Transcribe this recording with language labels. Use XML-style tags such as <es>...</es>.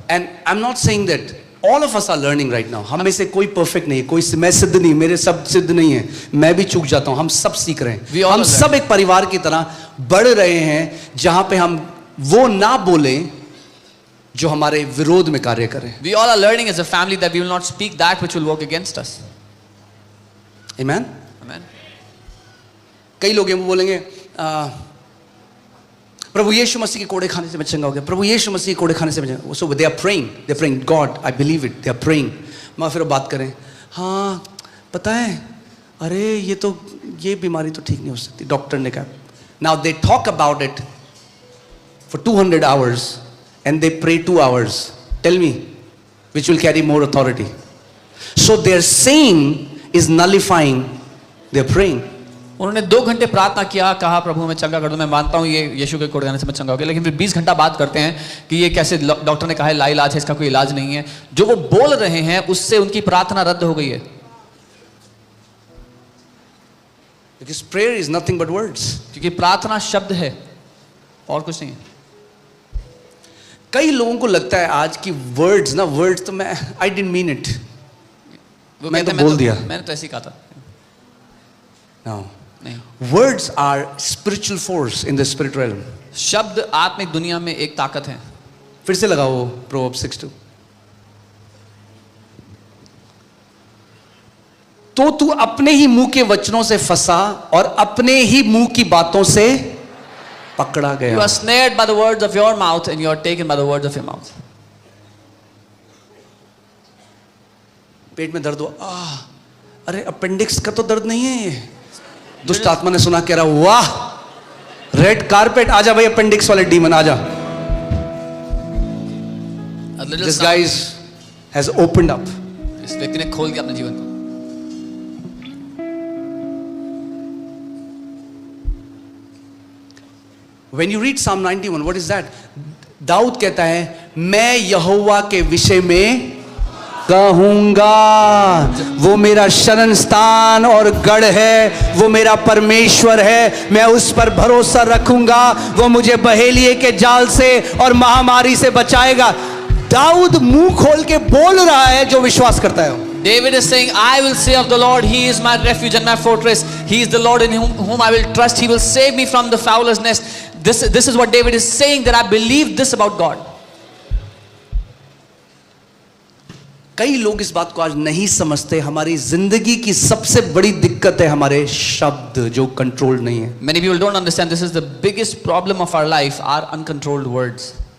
<en>And I'm not saying that all of us are learning right now.</en> <hi>हम में से कोई perfect नहीं है, कोई मैं सिद्ध नहीं, मेरे सब सिद्ध नहीं है, मैं भी चूक जाता हूं. हम सब सीख रहे हैं. हम सब एक परिवार की तरह बढ़ रहे हैं जहां पे हम वो ना बोले जो हमारे विरोध में कार्य करें.</hi> <en>We all are learning as a family that we will not speak that which will work against us. Amen. Amen.</en> <hi>कई लोग ये बोलेंगे प्रभु यीशु मसीह के कोड़े खाने से मैं चंगा हो गया, प्रभु यीशु मसीह के कोड़े खाने से मैं चंगा।</hi> <en>So they are praying God I believe it, they are praying.</en> <hi>मैं फिर बात करें, हाँ पता है, अरे ये बीमारी तो ठीक नहीं हो सकती, डॉक्टर ने कहा।</hi> <en>Now they talk about it for 200 hours and they pray 2 hours. Tell me which will carry more authority? So their saying is nullifying their praying.</en> <hi>उन्होंने 2 घंटे प्रार्थना किया, कहा प्रभु मैं चंगा कर दो, मैं मानता हूँ ये यीशु के कोड़े खाने से मैं चंगा हो गया, लेकिन फिर 20 घंटा बात करते हैं कि ये कैसे, डॉक्टर ने कहा है लाइलाज है, इसका कोई इलाज नहीं है। जो वो बोल रहे हैं उससे उनकी प्रार्थना रद्द हो गई है।</hi> <en>Because prayer is nothing but words.</en> <hi>क्योंकि प्रार्थना शब्द है और कुछ नहीं है। कई लोगों को लगता है आज की वर्ड्स तो मैं</hi> <en>I didn't mean it,</en> <hi>मैं तो बोल दिया, मैंने तो ऐसे ही कहा था।</hi> <en>No.</en> <hi>नहीं,</hi> <en>Words are spiritual force in the spirit realm.</en> <hi>शब्द आत्मिक दुनिया में एक ताकत है। फिर से लगाओ Proverbs 6:2। तो तू अपने ही मुंह के वचनों से फंसा और अपने ही मुंह की बातों से पकड़ा</hi> <en>You</en> <hi>गया।</hi> <en>are snared by the words of your mouth and you are taken by the words of your mouth.</en> <hi>पेट में दर्द हुआ, अरे अपेंडिक्स का तो दर्द नहीं है ये। दुष्ट आत्मा ने सुना, कह रहा वाह रेड कारपेट, आजा भाई अपेंडिक्स वाले डीमन आजा।</hi> <en>A little This sound- guy has opened up.</en> <hi>इस व्यक्ति ने खोल दिया अपने जीवन को।</hi> <en>When you read Psalm 91, what is that?</en> <hi>Dawood कहता है मैं यहोवा के विषय में कहूंगा, वो मेरा शरण स्थान और गढ़ है, वो मेरा परमेश्वर है, मैं उस पर भरोसा रखूंगा, वो मुझे बहेलिए के जाल से और महामारी से बचाएगा। दाऊद मुंह खोल के बोल रहा है जो विश्वास करता है।</hi> <en>David is saying, I will say of the Lord, He is my refuge and my fortress. He is the Lord in whom I will trust. He will save me from the fowler's nest. This is what David is saying, that I believe this about God.</en> <hi>कई लोग इस बात को आज नहीं समझते, हमारी जिंदगी की सबसे बड़ी दिक्कत है हमारे शब्द जो कंट्रोल नहीं है।</hi> <en>Many people don't understand this is the biggest problem of our life, our uncontrolled words.</en>